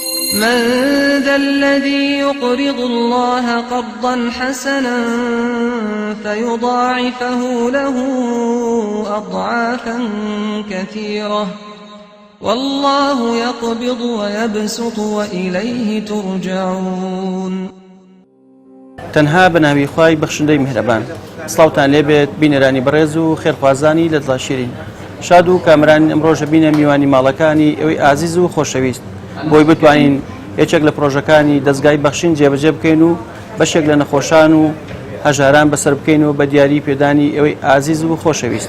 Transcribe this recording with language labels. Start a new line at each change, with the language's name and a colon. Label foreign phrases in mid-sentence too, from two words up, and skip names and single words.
Arabic: من ذا الذي يقرض الله قرضا حسنا فيضاعفه له أضعافا كثيرة والله يقبض ويبسط وإليه ترجعون.
Central Kurdish: تەنها بەناوی خوای بەخشندەی میهرەبان. سڵاوتان لێبێت بینەرانی بەڕێز و خێرخوازانی لە دڵ شیرین. شاد و کامرانی ئەمڕۆژە بینە میوانی ماڵەکانی ئەوەی ئازیز و خۆشەویست بۆی بتوانین یەکێک لە پرۆژەکانی دەستگای بەخشین جێبەجێ بکەین و بەشێک لە نەخۆشان و هەژاران بەسەر بکەین و بە دیاری پێدانی ئەوەی ئازیز و خۆشەویست.